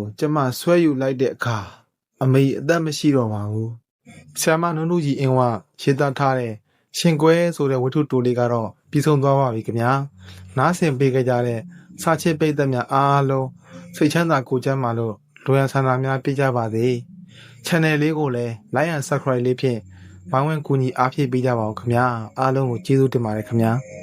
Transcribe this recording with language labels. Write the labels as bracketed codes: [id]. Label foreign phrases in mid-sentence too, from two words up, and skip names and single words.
[my] ကျမဆွဲယူလိုက်တဲ့အခါအမေအသက်မရှိတော့ပါဘူးဆရာမနုနုကြီးအင်းဝရေးသားထားတဲ့ရှင်ကွဲဆိုတဲ့ဝတ္ထုတိုလေးကတော့ပြီးဆုံးသွားပါပြီခင်ဗျာနားဆင်ပေးကြတဲ့စာချစ်ပိတ်သက်များအားလုံးစိတ်ချမ်းသာကိုယ်ချမ်းသာလို့လိုရန်ဆန္ဒများပြည့်ကြပါစေ channel လေးကိုလည်း [en] like and subscribe [my] လေးဖြင့်ဘောင်းဝင်ကူညီအားဖြည့်ပေးကြပါဦးခင်ဗျာအားလုံးကိုကျေးဇူးတင်ပါတယ်ခင်ဗျာ